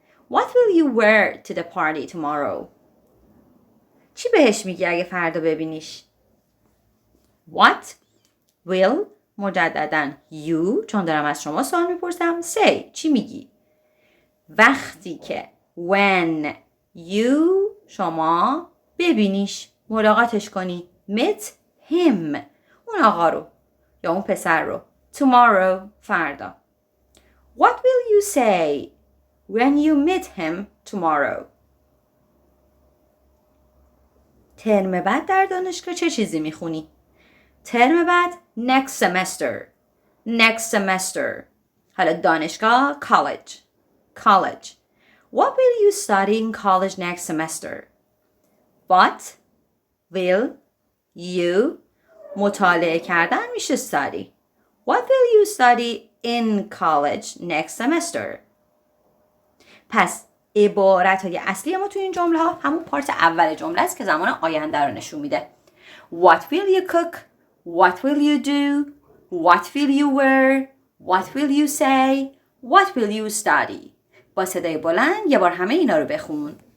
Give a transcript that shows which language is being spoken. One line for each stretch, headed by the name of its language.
English: What will you wear to the party tomorrow؟
Persian: چی بهش میگی اگه فردا ببینیش؟ What will مجدداً you چون دارم از شما سوال میپرسم say چی میگی؟ وقتی که when you شما ببینیش ملاقاتش کنی meet him اون آقا رو یا اون پسر رو.
English: Tomorrow فردا. What will you say when you meet him tomorrow؟
Persian: ترم بعد در دانشگاه چه چیزی میخونی؟ ترم بعد
English: next semester. Next semester.
Persian: حالا دانشگاه college.
English: What will you study in college next semester؟ What will you
Persian: مطالعه کردن میشه
English: study. What will you study in college next semester؟ پس
Persian: عبارت‌های اصلی ما توی این جمله ها همون پارت اول جمله است که زمان آینده رو نشون میده.
English: What will you cook? What will you do? What will you wear? What will you say? What will you study?
Persian: با صدای بلند یه بار همه اینا رو بخون.